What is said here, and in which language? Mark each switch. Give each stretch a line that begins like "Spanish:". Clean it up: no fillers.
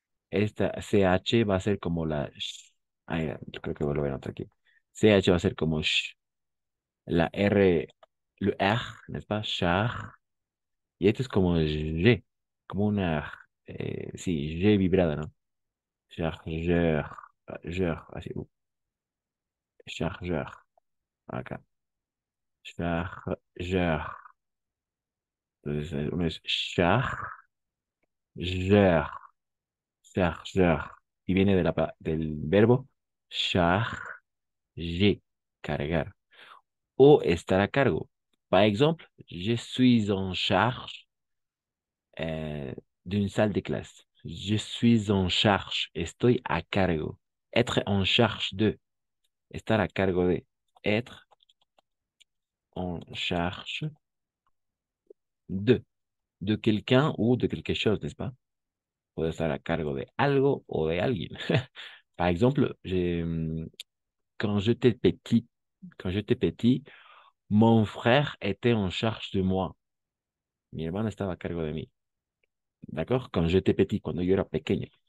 Spanish: Esta CH va a ser como la ay, yo creo que vuelvo a anotar aquí. CH va a ser como la R,
French: le R, n'est-ce pas? Char.
Spanish: Y esto es como G, como una, sí, G vibrada, ¿no?
French: Chargeur, chargeur, así, chargeur, acá. Chargeur.
Spanish: Entonces, uno es
French: chargeur, chargeur.
Spanish: Y viene del verbo charger, cargar. O estar a cargo.
French: Par exemple, je suis en charge euh, d'une salle de classe. Je suis en charge,
Spanish: estoy a cargo.
French: Être en charge de,
Spanish: estar a cargo de,
French: être en charge de, de quelqu'un ou de quelque chose, n'est-ce pas?
Spanish: Puede estar a cargo de algo o de alguien.
French: Par exemple, quand j'étais petit, quand j'étais petit, mon frère était en charge de moi.
Spanish: Mi hermano estaba a cargo de mí.
French: D'accord? Quand j'étais petit,
Spanish: cuando yo era pequeño.